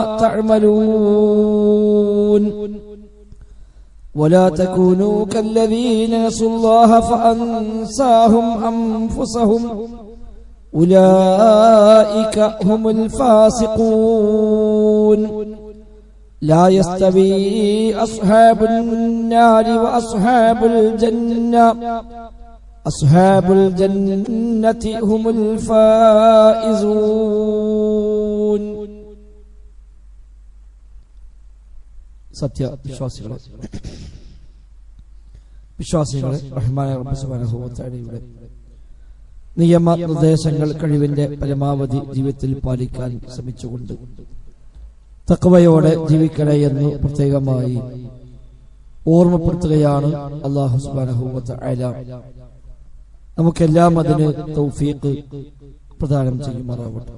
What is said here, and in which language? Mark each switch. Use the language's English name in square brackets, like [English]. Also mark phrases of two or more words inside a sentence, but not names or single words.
[Arabic] تعملون ولا تكونوا كالذين نسوا الله فأنساهم أنفسهم أولئك هم الفاسقون لا يستوي أصحاب النار وأصحاب الجنة أصحاب الجنة هم [Malayalam] الفائزون സത്യ വിശ്വാസികളെ റഹ്മാനായ റബ്ബ് [Arabic] سبحانه و [Malayalam] തആലയുടെ നിയമ നിർദ്ദേശങ്ങൾ കഴിവിന്റെ പരമാവധി ജീവിതത്തിൽ പാലിക്കാൻ ശ്രമിച്ചുകൊണ്ട് തഖ്വയോടെ ജീവിക്കണേ എന്ന് പ്രത്യേകമായി ഓർമ്മപ്പെടുത്തുകയാണ് [Arabic] الله سبحانه وتعالى [Malayalam] നമുക്കെല്ലാം അതിന് തൗഫീഖ് പ്രദാനം ചെയ്യുമാറാവട്ടെ.